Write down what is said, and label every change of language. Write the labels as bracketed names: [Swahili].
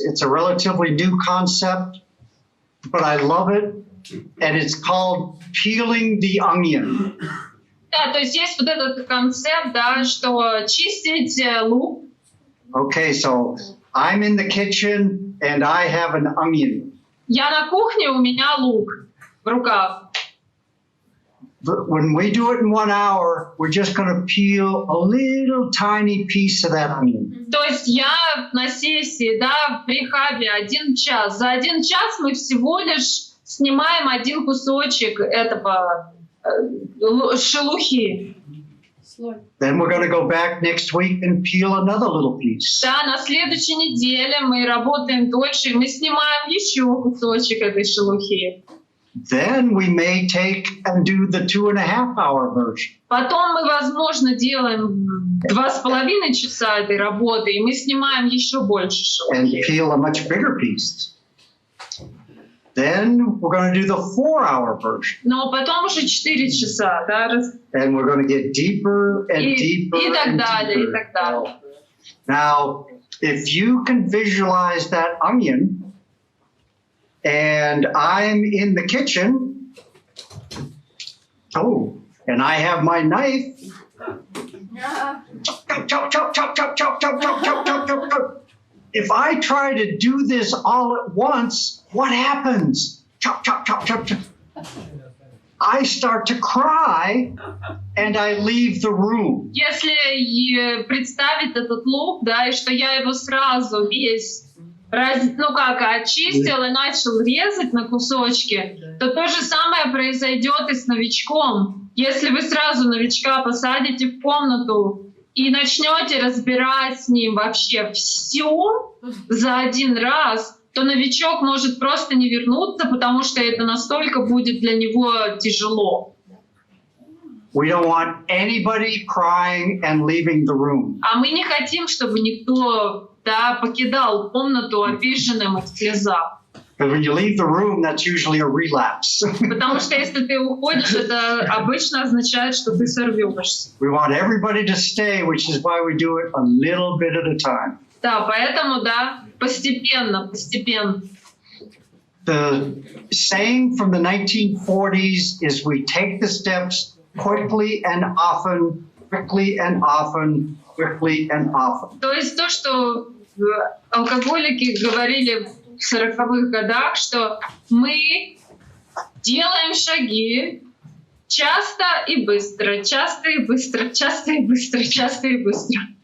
[English] It's a relatively new concept, but I love it, and it's called peeling the onion. [Russian] Да, то есть есть вот этот концепт, да, что чистить лук. [English] Okay, so I'm in the kitchen and I have an onion. [Russian] Я на кухне, у меня лук в руках. [English] when we do it in 1 hour, we're just going to peel a little tiny piece of that onion. [Russian] То есть я на сессии, да, в рехабе 1 час. За 1 час мы всего лишь снимаем 1 кусочек этого шелухи. [English] Then we're going to go back next week and peel another little piece. [Russian] Да, на следующей неделе мы работаем дольше, и мы снимаем еще кусочек этой шелухи. [English] Then we may take and do the 2.5-hour version. [Russian] Потом мы, возможно, делаем 2,5 часа этой работы, и мы снимаем еще больше [English] And [Russian] шелухи. [English] peel a much bigger piece. Then we're going to do the 4-hour version. [Russian] Но потом уже 4 часа, да, [English] And we're going to get deeper and deeper [Russian] и так [English] and [Russian] далее, и [English] deeper. [Russian] так далее. [English] Now, if you can visualize that onion, and I'm in the kitchen, and I have my knife, chop, chop, chop, chop, chop, chop, chop, chop, chop, chop, chop, chop. If I try to do this all at once, what happens? Chop, chop, chop, chop, chop. I start to cry, and I leave the room. [Russian] Если представить этот лук, да, и что я его сразу весь очистил и начал резать на кусочки, то же самое произойдет и с новичком. Если вы сразу новичка посадите в комнату и начнете разбирать с ним вообще все за 1 раз, то новичок может просто не вернуться, потому что это настолько будет для него тяжело. [English] We don't want anybody crying and leaving the room. [Russian] А мы не хотим, чтобы никто, да, покидал комнату обиженным и в слезах. [English] Because when you leave the room, that's usually a relapse. [Russian] Потому что если ты уходишь, это обычно означает, что ты сорвешься. [English] We want everybody to stay, which is why we do it a little bit at a time. [Russian] Да, поэтому, да, постепенно, постепенно. [English] The saying from the 1940s is we take the steps quickly and often, quickly and often, quickly and often. [Russian] То есть то, что алкоголики говорили в 40-х годах, что мы делаем шаги часто и быстро, часто и быстро, часто и быстро, часто и быстро.